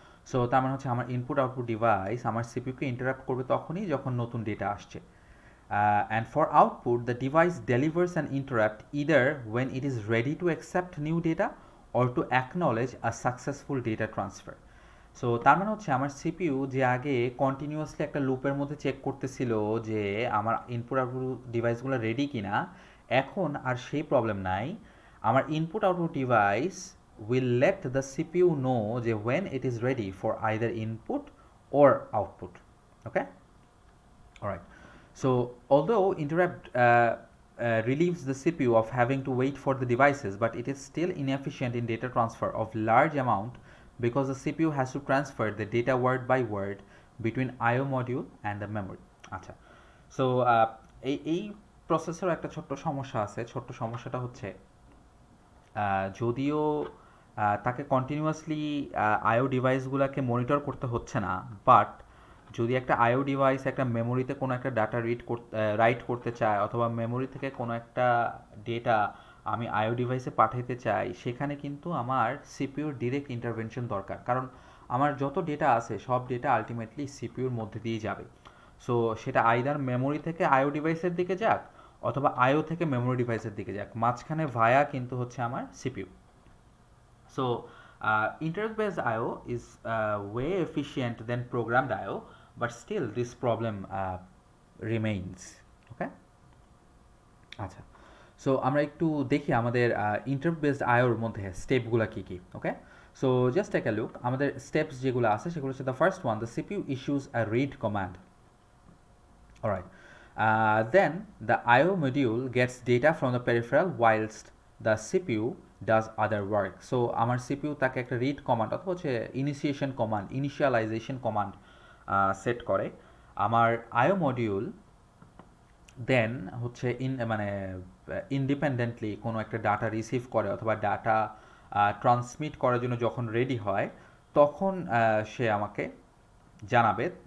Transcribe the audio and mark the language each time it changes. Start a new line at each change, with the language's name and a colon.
Bangla: So তার মানে হচ্ছে আমার ইনপুট আউটপুট ডিভাইস আমার সিপিইউকে ইন্টারাপ্ট করবে তখনই যখন নতুন ডেটা আসছে।
English: And for output, the device delivers an interrupt either when it is ready to accept new data or to acknowledge a successful data transfer.
Bangla: So তার মানে হচ্ছে আমার সিপিইউ যে আগে কন্টিনিউয়াসলি একটা লুপের মধ্যে চেক করতেছিল যে আমার ইনপুট আউটপুট ডিভাইসগুলো রেডি কিনা, এখন আর সেই প্রবলেম নাই।
English: আমার input output device will let the CPU know যে when it is ready for either input or output. Okay, alright. So although interrupt relieves the CPU of having to wait for the devices, but it is still inefficient in data transfer of large amount because the CPU has to transfer the data word by word between IO module and the memory.
Bangla: আচ্ছা, so এই processor একটা ছোট্ট সমস্যা আছে। ছোট্ট সমস্যাটা হচ্ছে যদিও তাকে কন্টিনিউয়াসলি আইও ডিভাইসগুলোকে মনিটর করতে হচ্ছে না, বাট যদি একটা আইও ডিভাইস একটা মেমোরিতে কোনো একটা ডাটা রাইট করতে চায় অথবা মেমোরি থেকে কোনো একটা ডেটা আমি আইও ডিভাইসে পাঠাতে চাই, সেখানে কিন্তু আমার সিপিইউর ডিরেক্ট ইন্টারভেনশন দরকার, কারণ আমার যত ডেটা আছে সব ডেটা আলটিমেটলি সিপিইউর মধ্যে দিয়ে যাবে। সো সেটা আইদার মেমোরি থেকে আইও ডিভাইসের দিকে যাক অথবা আইও থেকে মেমোরি ডিভাইসের দিকে যাক, মাঝখানে ভায়া কিন্তু হচ্ছে আমার CPU.
English: So interrupt based IO is way efficient than programmed IO, but still this problem remains.
Bangla: Okay, আচ্ছা, সো আমরা একটু দেখি আমাদের ইন্টারাপ্ট বেসড আইওর মধ্যে স্টেপগুলো কী কী।
English: okay, so just take a look,
Bangla: আমাদের স্টেপস যেগুলো আছে সেগুলো হচ্ছে
English: The first one, the CPU issues a read command. Alright, then the IO module gets data from the peripheral whilst the CPU does other work.
Bangla: So আমার CPU তাকে একটা read command অথবা হচ্ছে initiation command, initialization command set করে। আমার IO module দেন হচ্ছে মানে independently কোনো একটা ডাটা রিসিভ করে অথবা ডাটা ট্রান্সমিট করার জন্য যখন রেডি হয় তখন সে আমাকে জানাবে।